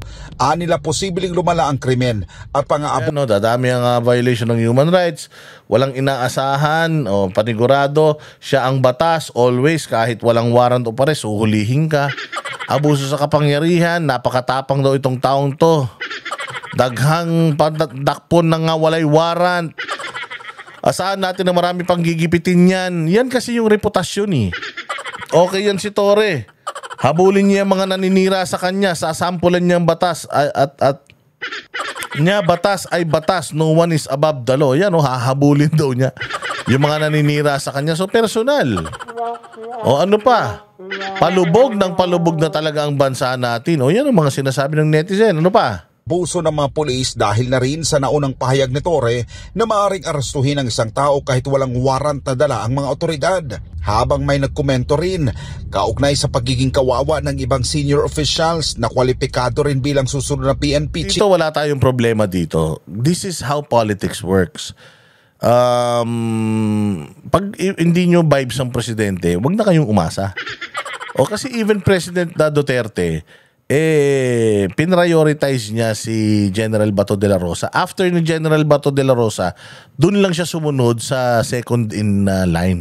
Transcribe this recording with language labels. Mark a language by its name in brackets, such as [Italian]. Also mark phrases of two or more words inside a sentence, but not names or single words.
[Filipino] Anila posibleng lumala ang krimen at pang-aabot. Dadami ang violation ng human rights, walang inaasahan, panigurado, siya ang batas, always kahit walang warrant o pares, uhulihin ka. Abuso sa kapangyarihan, napakatapang daw itong taong to. [Cebuano] Daghang dakpon na nga walay warrant. [Filipino] Asahan natin na marami pang gigipitin yan. Yan kasi yung reputasyon Okay yan si Torre. Habulin niya mga naninira sa kanya. Sasampulan niya ang batas. At niya batas ay batas. [English] No one is above the law. [Filipino] Yan hahabulin daw niya yung mga naninira sa kanya. [English] So personal. [Filipino] Ano pa? Palubog na talaga ang bansa natin. Yan ang mga sinasabi ng netizen. Ano pa? Puso ng mga pulis dahil na rin sa naunang pahayag ni Torre na maaaring arestuhin ang isang tao kahit walang warrant na dala ang mga otoridad. Habang may nagkomento rin, kaugnay sa pagiging kawawa ng ibang senior officials na kwalipikado rin bilang susunod na PNP chief. Dito wala tayong problema dito. [English] This is how politics works. [Filipino] Pag hindi nyo vibes ang presidente, wag na kayong umasa. Kasi even President Duterte, pinrioritize niya si General Bato de la Rosa. After ni General Bato de la Rosa, dun lang siya sumunod sa [English] second in line.